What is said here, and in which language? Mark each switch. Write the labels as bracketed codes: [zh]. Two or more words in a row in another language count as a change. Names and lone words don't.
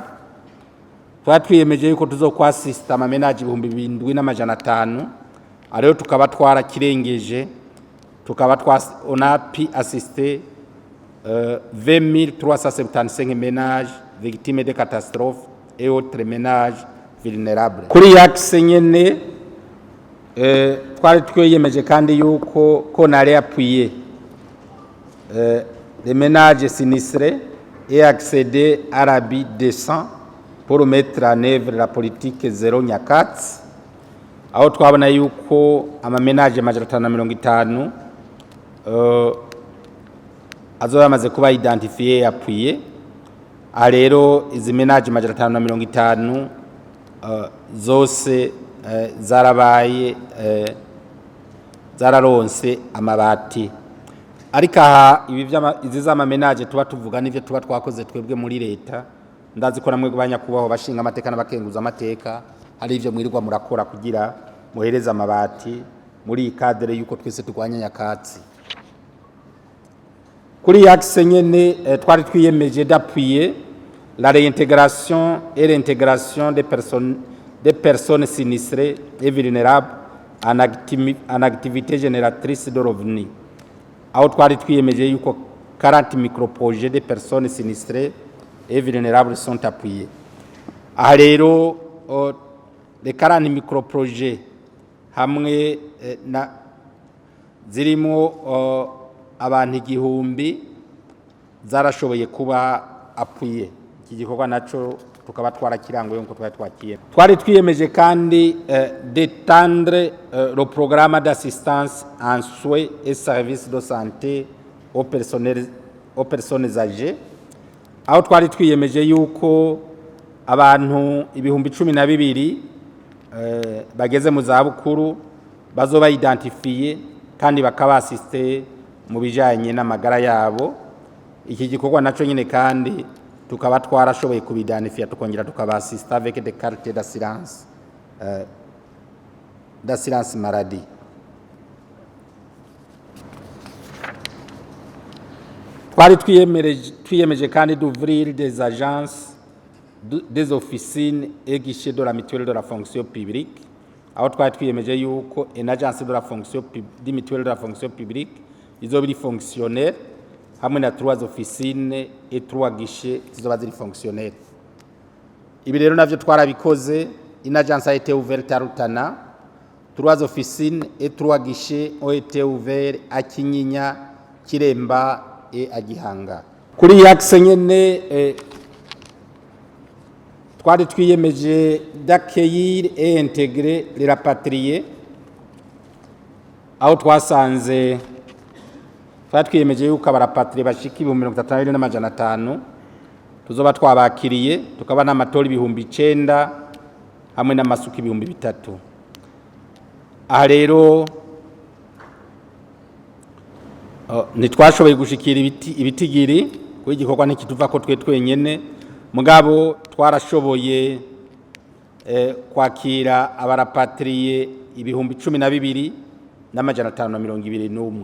[rn] Twari twiyemeje yuko tuzokwasista amamenaje 7,500 ariyo tukaba twarakirengeje, tukaba [fr] on a pu assister 20 375 ménages victimes de catastrophes et autres ménages vulnérables. [rn] Kuri yakse nyene twari twiyemeje kandi yuko ko nari [fr] appuyer les ménages sinistrés et accéder à l'habit décent pour mettre en œuvre la politique zéro [rn] nyakatsi, aho twabona yuko amamenaje 550 azoba yamaze kuba [fr] identifié appuyer. [rn] Rero izi menage 550 zose zarabaye zararonse amabati. Ariko aha izi z'amamenaje tuba tuvuga n'ivyo tuba twakoze twebwe muri leta, ndazi ko namwe kubanya kubaho bashinga amateka n'abakenguza amateka hari ivyo mwirirwa murakora kugira muhereza amabati muri cadre yuko twese turwanya nyakatsi. Kuri yakse nyene twari twiyemeje [fr] d'appuyer la réintégration et l'intégration des personnes sinistrées et vulnérables en activité génératrice de revenus. [rn] Aho twari twiyemeje yuko [fr] 40 microprojets de personnes sinistrées et vulnérables sont appuyés. [rn] Aha rero [fr] les 40 microprojets [rn] hamwe na zirimo abantu 1000 zarashoboye kuba appuyé. Iki gikorwa naco tukaba twarakirangoye nko twakiye. Twari twiyemeje kandi [fr] d'étendre le programme d'assistance en soins et services de santé aux personnes âgées. [rn] Aho twari twiyemeje yuko abantu 12,000 bageze mu zabukuru bazoba identifiye kandi bakaba assisté mu bijanye n'amagara yabo. Iki gikorwa naco nyine kandi tukaba twarashoboye kubidanifia tukongera tukaba [fr] assist avec des cartes d'assurance maladie. [rn] Twari twiyemeje kandi [fr] d'ouvrir des agences, des officines et guichets de la mutuelle de la fonction publique. [rn] Aho twari twiyemeje yuko [fr] une agence de la fonction di mutuelle de la fonction publique [rn] izo biri fonctionnaire hamwe na [fr] 3 officines et 3 guichets [rn] zizoba ziri fonctionnaire. Ibi rero navyo twarabikoze. [fr] Une agence a été ouverte à Rutana, 3 officines et 3 guichets ont été ouverts à Kinyinya, Kiremba et à Gihanga. [rn] Kuri yakse nyene twari twiyemeje [fr] d'accueillir et intégrer les rapatriés. [rn] Aho twasanze twiyemeje yuko abarapatrié bashika 32,500 tuzoba twabakiriye, tukaba n'amatori 9,000 hamwe n'amasuka 3,000. Aha rero nitwashoboye gushikira ibitigiri kuri igikorwa n'ikituva ko twenyene, mugabo twarashoboye kwakira abarapatrié 12,521.